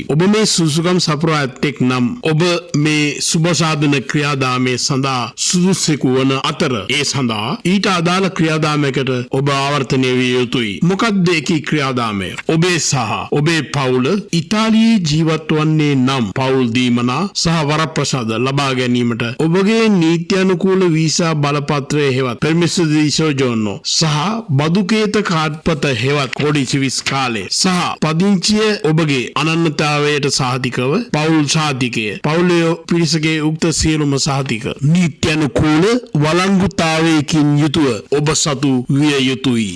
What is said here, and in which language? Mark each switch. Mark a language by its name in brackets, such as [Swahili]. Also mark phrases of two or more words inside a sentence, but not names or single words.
[Sinhala] ඔබ මේ සුසුකම් සපුරා ඇත්තෙක් නම් ඔබ මේ සුබ සාධන ක්‍රියාදාමයේ සඳහා සුදුසෙකු වන අතර ඒ සඳහා ඊට අදාළ ක්‍රියාදාමයකට ඔබ ආවර්තනය විය යුතුයි. මොකක්ද ඒකී ක්‍රියාදාමය? ඔබේ සහ ඔබේ පවුල ඉතාලියේ ජීවත් වන්නේ නම් පවුල් දීමනා සහ වරප්‍රසාද ලබා ගැනීමට ඔබගේ නීත්‍යානුකූල වීසා බලපත්‍රය හෙවත් [Italian] permesso di soggiorno [Sinhala] සහ බදුකේත කාඩ්පත හෙවත් කොඩිසිවිස් කාලය සහ පදිංචිය ඔබගේ අනන්‍යතාවයට සහතිකව පවුල් සහතිකය පවුලේ පිරිසගේ උක්ත සියලුම සහතික නීත්‍යානුකූල වළංගුතාවයකින් යුතුව ඔබ සතු විය යුතුයි.